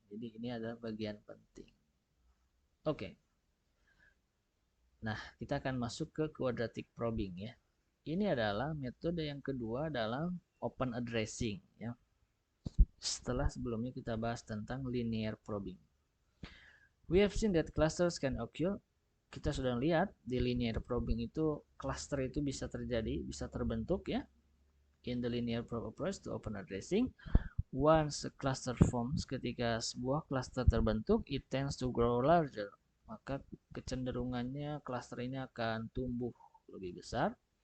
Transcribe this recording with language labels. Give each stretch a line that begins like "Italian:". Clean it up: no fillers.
Indonesian: Jadi ini adalah bagian penting. Oke. Nah, kita akan masuk ke quadratic probing ya. Ini adalah metode yang kedua dalam open addressing ya. Setelah sebelumnya kita bahas tentang linear probing.
English: We have seen that clusters can occur.
Indonesian: Kita sudah lihat di linear probing itu cluster itu bisa terjadi, bisa terbentuk ya.
English: In the linear probe approach to open addressing, once a cluster forms,
Indonesian: ketika sebuah cluster terbentuk,
English: it tends to grow larger.
Indonesian: Maka kecenderungannya cluster ini akan tumbuh lebih besar.